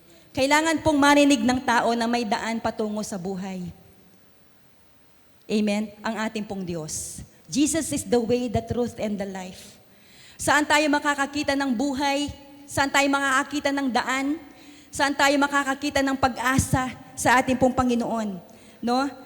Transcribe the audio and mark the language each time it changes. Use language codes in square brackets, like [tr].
[tl] Kailangan pong marinig ng tao na may daan patungo sa buhay. Amen? Ang ating pong Diyos. [en] Jesus is the way, the truth, and the life. [tl] Saan tayo makakakita ng buhay? Saan tayo makakakita ng daan? Saan tayo makakakita ng pag-asa sa ating pong Panginoon? No?